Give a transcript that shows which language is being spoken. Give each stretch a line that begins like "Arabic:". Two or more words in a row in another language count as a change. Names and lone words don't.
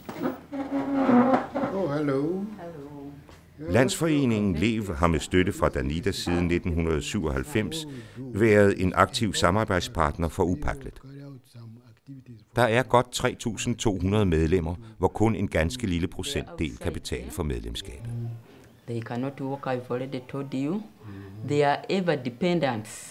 Danish: Landsforeningen Lev har med støtte fra Danida siden 1997 været en aktiv samarbejdspartner for UPACLET. Der er godt 3.200 medlemmer, hvor kun en ganske lille procentdel kan betale for medlemskabet.
English: They cannot work, I've already told you. They are ever dependents.